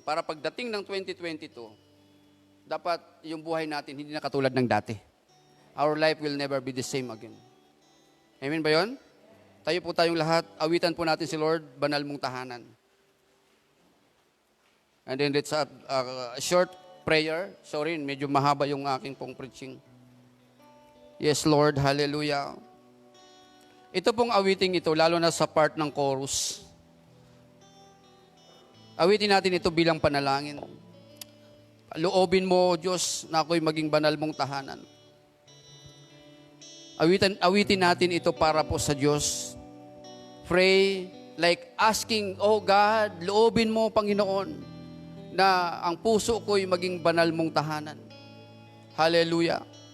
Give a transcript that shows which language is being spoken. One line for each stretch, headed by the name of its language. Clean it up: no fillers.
Filipino: Para pagdating ng 2022, dapat yung buhay natin hindi na katulad ng dati.
English: Our life will never be the same again.
Filipino: Amen ba yun? Tayo po tayong lahat, awitan po natin si Lord, banal mong tahanan.
English: And then let's have a short prayer.
Filipino: Sorry, medyo mahaba yung aking pong preaching.
English: Yes, Lord, hallelujah.
Filipino: Ito pong awiting ito, lalo na sa part ng chorus. Awitin natin ito bilang panalangin. Loobin mo, Diyos, na ako'y maging banal mong tahanan. Awitin natin ito para po sa Diyos.
English: Pray like asking, oh God,
Filipino: loobin mo, Panginoon, na ang puso ko'y maging banal mong tahanan. Hallelujah.